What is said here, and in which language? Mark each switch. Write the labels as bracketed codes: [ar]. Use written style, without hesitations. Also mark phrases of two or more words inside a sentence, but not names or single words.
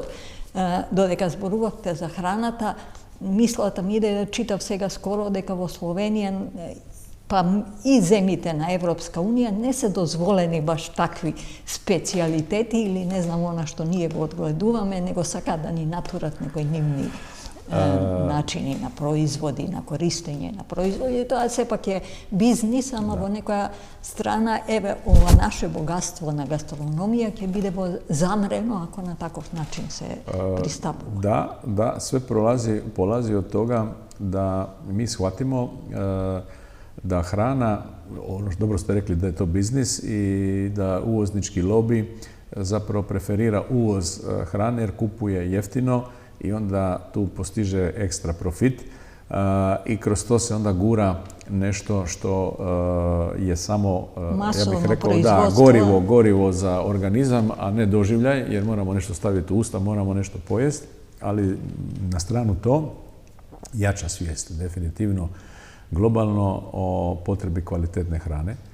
[mk] Додека зборувавте за храната, мислата ми да читав сега скоро дека во Словенија па и земите на Европска Унија не се дозволени баш такви специјалитети или не знам она што ние го одгледуваме, него сакаат да ни натурат некои нивни начини на производи, на користење на производи. Тоа сепак е бизнис, ама во некоја страна, еве, ова наше богатство на гастрономија ќе биде замрено ако на таков начин се пристапува. [hr] Da, sve polazi od toga da mi shvatimo da hrana, ono što dobro ste rekli da je to biznis i da uvoznički lobi zapravo preferira uvoz hrane jer kupuje jeftino i onda tu postiže ekstra profit i kroz to se onda gura nešto što je samo, ja bih rekao, gorivo za organizam, a ne doživljaj, jer moramo nešto staviti u usta, moramo nešto pojesti, ali na stranu to jača svijest, definitivno globalno o potrebi kvalitetne hrane.